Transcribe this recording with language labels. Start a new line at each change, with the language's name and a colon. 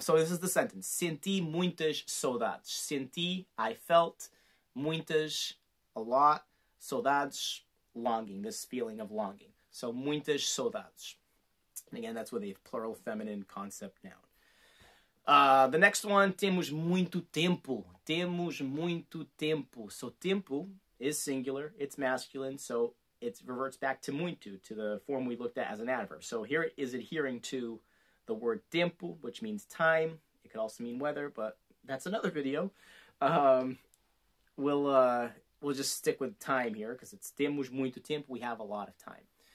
English: So this is the sentence.
Portuguese: Senti muitas saudades.
English: Senti, I felt. Muitas, a lot. Saudades, longing, this feeling of longing. So
Portuguese: muitas saudades.
English: And again, that's with a plural feminine concept noun. The next one,
Portuguese: temos muito tempo. Temos muito tempo.
English: So tempo is singular, it's masculine, so it reverts back to muito, to the form we looked at as an adverb. So here it is adhering to the word tempo, which means time. It could also mean weather, but that's another video. We'll just stick with time here, because it's
Portuguese: temos muito tempo,
English: we have a lot of time.